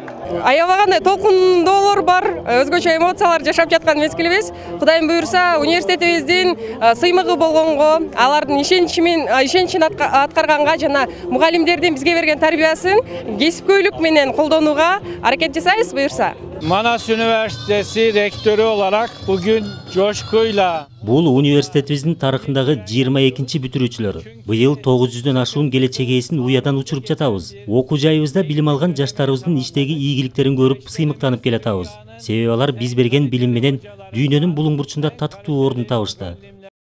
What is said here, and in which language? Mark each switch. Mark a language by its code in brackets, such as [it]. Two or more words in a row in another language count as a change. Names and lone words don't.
[ky] Аябагандай толкундоолор бар, өзгөчө эмоциялар жашап жаткан мезгилибиз. Кудайым буюрса, университетибиздин сыймыгы болгонго, алардын ишеничин аткарганга жана мугалимдердин бизге берген тарбиясын кесипкөйлүк менен колдонууга аракет жасайбыз буюрса. [tr] Manas Üniversitesi rektörü olarak bugün coşkuyla [ky] Бул университетибиздин тарыхындагы 22-чи бүтүрүүчүлөр. Быйыл 900дөн ашуун келечек ээсин уядан учуруп жатабыз. Окуу жайыбызда билим алган жаштарыбыздын иштеги ийгиликтерин көрүп сыймыктанып келатабыз. Себеби алар биз берген билим менен дүйнөнүн булуң бурчунда татыктуу ордун табышты.